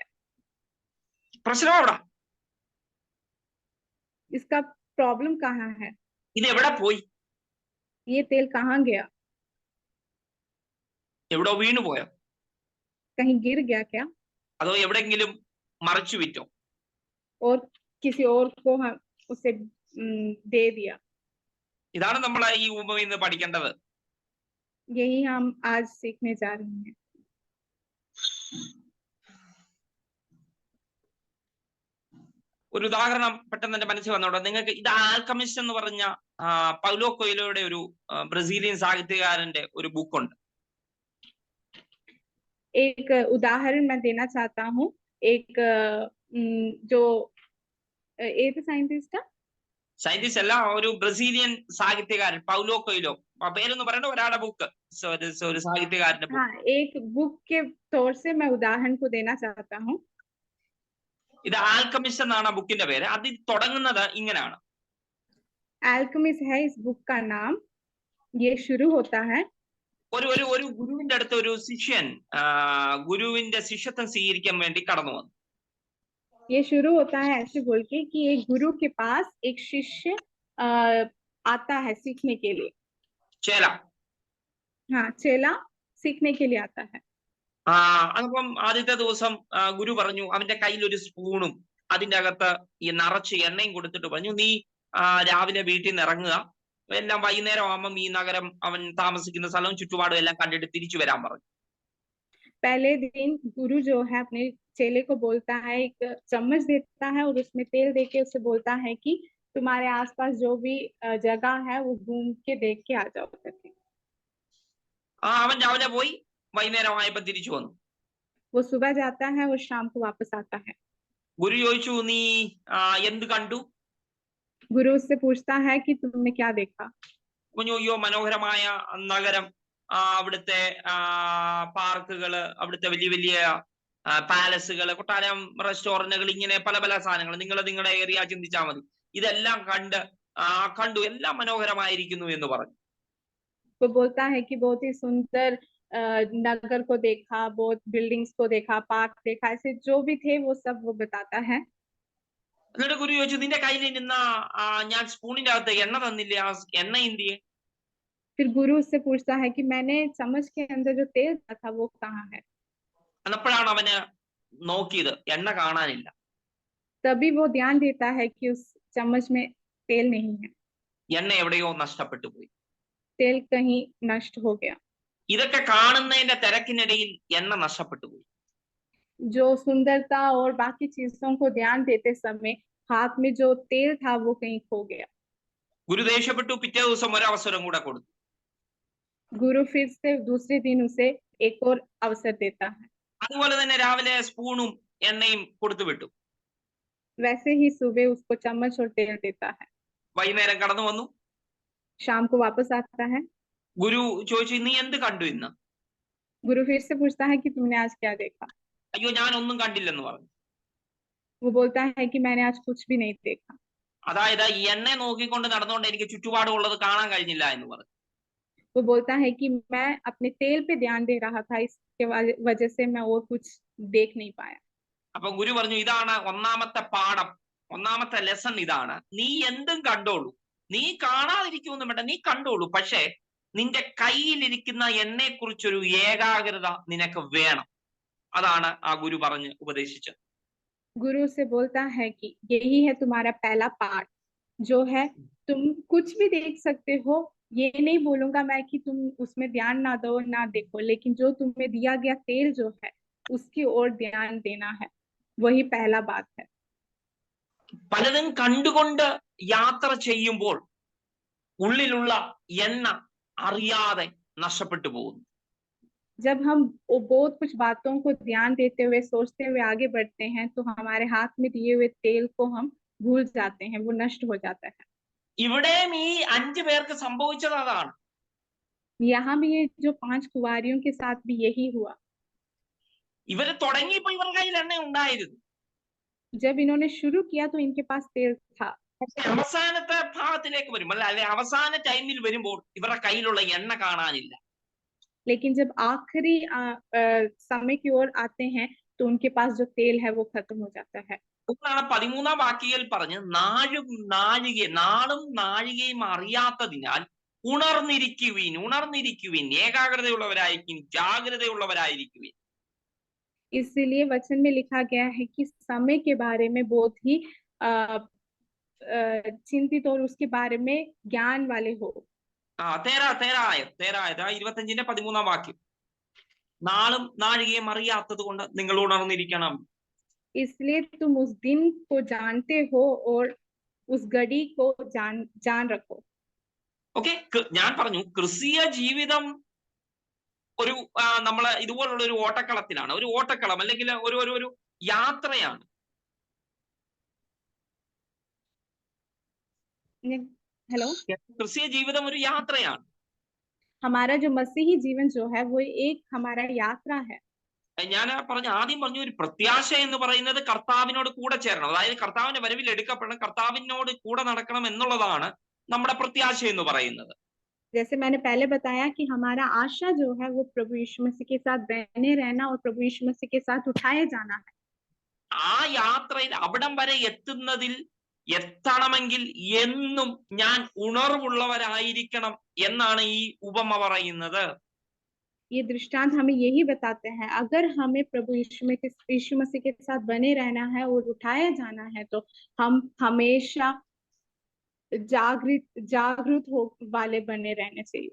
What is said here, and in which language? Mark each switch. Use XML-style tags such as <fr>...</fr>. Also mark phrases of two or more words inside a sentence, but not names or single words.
<ml>പ്രശ്നം എവിടെ?</ml> <hi>इसका प्रॉब्लम कहाँ है?</hi> <ml>ഇത് എവിടെ പോയി?</ml> <hi>ये तेल कहाँ गया?</hi> <ml>എവിടോ വീണു പോയോ?</ml> <hi>कहीं गिर गया क्या?</hi> <ml>അതോ എവിടെങ്കിലും മറിച്ചു വിറ്റോ?</ml> <hi>और किसी और को हम उसे दे दिया?</hi> <ml>ഇതാണ് നമ്മൾ ഈ ഉപമയിൽ നിന്ന് പഠിക്കേണ്ടത്.</ml> <hi>यही हम आज सीखने जा रहे हैं।</hi> <ml>ഒരു ഉദാഹരണം പെട്ടെന്ന് എന്റെ മനസ്സിൽ വന്നോട്ടെ. നിങ്ങൾക്ക് ഇത് ആൽക്കമിസ്റ്റ് എന്ന് പറഞ്ഞ പൗലോ കൊയ്ലോയുടെ ഒരു ബ്രസീലിയൻ സാഹിത്യകാരന്റെ ഒരു ബുക്കുണ്ട്.</ml> <hi>एक उदाहरण मैं देना चाहता हूँ। एक जो</hi> <ml>സയന്റിസ്റ്റ് അല്ല, ഒരു ബ്രസീലിയൻ സാഹിത്യകാരൻ പൗലോ കൊയ്ലോ, പേരൊന്ന് പറയണ്ട, ഒരാളുടെ ബുക്ക്, ഒരു സാഹിത്യകാരന്റെ ബുക്ക്.</ml> <hi>हाँ, एक बुक के तौर से मैं उदाहरण को देना चाहता हूँ।</hi> <ml>ഇത് ആൽക്കമിസ്റ്റ് എന്നാണ് ആ ബുക്കിന്റെ പേര്. അതിൽ തുടങ്ങുന്നത് ഇങ്ങനെയാണ്.</ml> <hi>एल्केमिस्ट है इस बुक का नाम। ये शुरू होता है</hi> <ml>ഒരു ഗുരുവിന്റെ അടുത്ത് ഒരു ശിഷ്യൻ ഗുരുവിന്റെ ശിഷ്യത്വം സ്വീകരിക്കാൻ വേണ്ടി കടന്നു വന്നു.</ml> <hi>ये शुरू होता है ऐसे बोल के कि एक गुरु के पास एक शिष्य आता है सीखने के लिए।</hi> <ml>ചേല.</ml> <hi>हाँ, चेला सीखने के लिए आता है।</hi> <ml>അപ്പം ആദ്യത്തെ ദിവസം ഗുരു പറഞ്ഞു, അവന്റെ കയ്യിൽ ഒരു സ്പൂണും അതിന്റെ അകത്ത് ഈ നിറച്ച് എണ്ണയും കൊടുത്തിട്ട് പറഞ്ഞു, നീ രാവിലെ വീട്ടിൽ നിന്ന് ഇറങ്ങുക, എല്ലാം വൈകുന്നേരം ആവുമ്പം ഈ നഗരം അവൻ താമസിക്കുന്ന സ്ഥലവും ചുറ്റുപാടും എല്ലാം കണ്ടിട്ട് തിരിച്ചു വരാൻ പറഞ്ഞു.</ml> <hi>पहले दिन गुरु जो है अपने चेले को बोलता है, एक चम्मच देता है और उसमें तेल देके उसे बोलता है कि तुम्हारे आसपास जो भी जगह है वो घूम के देख के आ जाओ करके।</hi> <ml>അവൻ രാവിലെ പോയി വൈകുന്നേരമായപ്പോ തിരിച്ചു വന്നു.</ml> <hi>वो सुबह जाता है और शाम को वापस आता है।</hi> <ml>ഗുരു ചോദിച്ചു, നീ എന്ത് കണ്ടു?</ml> <hi>गुरु उससे पूछता है कि तुमने क्या देखा?</hi> <ml>പറഞ്ഞു, അയ്യോ മനോഹരമായ നഗരം, അവിടുത്തെ പാർക്കുകള്, അവിടുത്തെ വലിയ വലിയ പാലസുകള്, കൊട്ടാരം, റെസ്റ്റോറന്റുകൾ, ഇങ്ങനെ പല പല സാധനങ്ങൾ. നിങ്ങളുടെ ഏരിയ ചിന്തിച്ചാൽ മതി. ഇതെല്ലാം കണ്ടു, എല്ലാം മനോഹരമായിരിക്കുന്നു എന്ന് പറഞ്ഞു.</ml> <hi>वो बोलता है कि बहुत ही सुंदर नगर को देखा, बहुत बिल्डिंग्स को देखा, पार्क देखा, ऐसे जो भी थे वो सब वो बताता है।</hi> <ml>എന്നിട്ട് ഗുരു ചോദിച്ചു, നിന്റെ കയ്യിൽ നിന്ന ഞാൻ സ്പൂണിന്റെ അകത്ത് എണ്ണ തന്നില്ലേ, ആ എണ്ണ എന്തിയെ?</ml> <hi>फिर गुरु उससे पूछता है कि मैंने चम्मच के अंदर जो तेल था वो कहाँ है?</hi> <ml>അപ്പോഴാണ് അവന് നോക്കിയത്, എണ്ണ കാണാനില്ല.</ml> <hi>तभी वो ध्यान देता है कि उस चम्मच में तेल नहीं है,</hi> <ml>എണ്ണ എവിടെയോ നഷ്ടപ്പെട്ടു പോയി.</ml> <hi>तेल कहीं नष्ट हो गया।</hi> <ml>ഇതൊക്കെ കാണുന്നതിന്റെ തിരക്കിനിടയിൽ എണ്ണ നഷ്ടപ്പെട്ടു പോയി.</ml> <hi>जो सुंदरता और बाकी चीजों को ध्यान देते समय हाथ में जो तेल था वो कहीं खो गया।</hi> <ml>ഗുരു ദേഷ്യപ്പെട്ടു. പിറ്റേ ദിവസം ഒരവസരം കൂടെ കൊടുത്തു.</ml> <hi>गुरु फिर से दूसरे दिन उसे एक और अवसर देता है।</hi> <ml>അതുപോലെ തന്നെ രാവിലെ സ്പൂണും എണ്ണയും കൊടുത്തു വിട്ടു.</ml> <hi>वैसे ही सुबह उसको चम्मच और तेल देता है।</hi> <ml>വൈകുന്നേരം കടന്നു വന്നു.</ml> <hi>शाम को वापस आता है।</hi> <ml>ഗുരു ചോദിച്ചു, നീ എന്ത് കണ്ടു ഇന്ന്?</ml> <hi>गुरु फिर से पूछता है कि तुमने आज क्या देखा?</hi> <ml>അയ്യോ, ഞാനൊന്നും കണ്ടില്ലെന്ന് പറഞ്ഞു.</ml> <hi>वो बोलता है कि मैंने आज कुछ भी नहीं देखा।</hi> <ml>അതായത് എണ്ണ നോക്കിക്കൊണ്ട് നടന്നുകൊണ്ട് എനിക്ക് ചുറ്റുപാടുള്ളത് കാണാൻ കഴിഞ്ഞില്ല എന്ന് പറഞ്ഞു.</ml> <hi>वो बोलता है कि मैं अपने तेल पे ध्यान दे रहा था, इसके वजह से मैं और कुछ देख नहीं पाया।</hi> <ml>അപ്പൊ ഗുരു പറഞ്ഞു, ഇതാണ് ഒന്നാമത്തെ പാഠം, ഒന്നാമത്തെ ലെസൺ ഇതാണ്. നീ എന്തും കണ്ടോളൂ, നീ കാണാതിരിക്കുമെന്നും വേണ്ട, നീ കണ്ടോളൂ. പക്ഷെ നിന്റെ കയ്യിലിരിക്കുന്ന എണ്ണയെ കുറിച്ചൊരു ഏകാഗ്രത നിനക്ക് വേണം. അതാണ് ആ ഗുരു പറഞ്ഞ് ഉപദേശിച്ചത്.</ml> <hi>गुरु से बोलता है कि यही है तुम्हारा पहला पाठ, जो है तुम कुछ भी देख सकते हो। ये नहीं बोलूंगा मैं कि तुम उसमें ध्यान ना दो ना देखो, लेकिन जो तुम्हें दिया गया तेल जो है उसकी ओर ध्यान देना है, वही पहला बात है।</hi> <ml>പലതും കണ്ടുകൊണ്ട് യാത്ര ചെയ്യുമ്പോൾ ഉള്ളിലുള്ള എണ്ണ അറിയാതെ നഷ്ടപ്പെട്ടു പോകുന്നു.</ml> <hi>जब हम बहुत कुछ बातों को ध्यान देते हुए सोचते हुए आगे बढ़ते हैं तो हमारे हाथ में दिए हुए तेल को हम भूल जाते हैं, वो नष्ट हो जाता है।</hi> <ml>ഇവിടെയും ഈ 5 പേർക്ക് സംഭവിച്ചത് അതാണ്.</ml> <hi>यहाँ भी ये जो 5 कुंवारियों के साथ भी यही हुआ।</hi> <ml>ഇവര് തുടങ്ങിയപ്പോ ഇവരുടെ കയ്യിൽ എണ്ണ ഉണ്ടായിരുന്നു.</ml> <hi>जब इन्होंने शुरू किया तो इनके पास तेल था,</hi> <ml>പക്ഷെ അവസാനത്തെ ഭാഗത്തിലേക്ക് വരുമ്പോൾ, അല്ലെ അവസാന ടൈമിൽ വരുമ്പോൾ ഇവരുടെ കയ്യിലുള്ള എണ്ണ കാണാനില്ല.</ml> <hi>लेकिन जब आखिरी समय की ओर आते हैं तो उनके पास जो तेल है वो खत्म हो जाता है।</hi> <ml>അതുകൊണ്ടാണ് 13-ാം വാക്യത്തിൽ പറഞ്ഞ്, നാളും നാഴികയും അറിയാത്തതിനാൽ ഉണർന്നിരിക്കുവിൻ, ഏകാഗ്രതയുള്ളവരായിരിക്കും, ജാഗ്രതയുള്ളവരായിരിക്കുവിൻ.</ml> <hi>इसलिए वचन में लिखा गया है कि समय के बारे में बहुत ही चिंतित और उसके बारे में ज्ञान वाले हो।</hi> <ml>തേരായത് 25-ന്റെ 13-ാം വാക്യം. നാളും നാഴികയും അറിയാത്തത് കൊണ്ട് നിങ്ങൾ ഉണർന്നിരിക്കണം.</ml> <hi>इसलिए तुम उस दिन को जानते हो और उस घड़ी को जान रखो।</hi> <ml>ഓക്കെ, ഞാൻ പറഞ്ഞു ക്രിസ്തീയ ജീവിതം ഒരു നമ്മള് ഇതുപോലുള്ള ഒരു ഓട്ടക്കളത്തിലാണ്, ഒരു ഓട്ടക്കളം അല്ലെങ്കിൽ ഒരു യാത്രയാണ്.</ml> <hi>हेलो,</hi> <ml>ക്രിസ്തീയ ജീവിതം ഒരു യാത്രയാണ്.</ml> <hi>हमारा जो मसीही जीवन जो है वो एक हमारा यात्रा है।</hi> <ml>ഞാൻ ആദ്യം പറഞ്ഞു, ഒരു പ്രത്യാശ എന്ന് പറയുന്നത് കർത്താവിനോട് കൂടെ ചേരണം, അതായത് കർത്താവിന്റെ വരവിൽ എടുക്കപ്പെടണം, കർത്താവിനോട് കൂടെ നടക്കണം എന്നുള്ളതാണ് നമ്മുടെ പ്രത്യാശ എന്ന് പറയുന്നത്.</ml> <hi>जैसे मैंने पहले बताया कि हमारा आशा जो है वो प्रभु यीशु मसीह के साथ बने रहना और प्रभु यीशु मसीह के साथ उठाए जाना है।</hi> <ml>ആ യാത്രയിൽ അവിടം വരെ എത്തണമെങ്കിൽ എന്നും ഞാൻ ഉണർവുള്ളവരായിരിക്കണം എന്നാണ് ഈ ഉപമ പറയുന്നത്.</ml> <hi>ये दृष्टांत हमें यही बताते हैं, अगर हमें प्रभु यीशु मसीह के साथ बने रहना है और उठाया जाना है तो हम हमेशा जागृत हो वाले बने रहने चाहिए।</hi>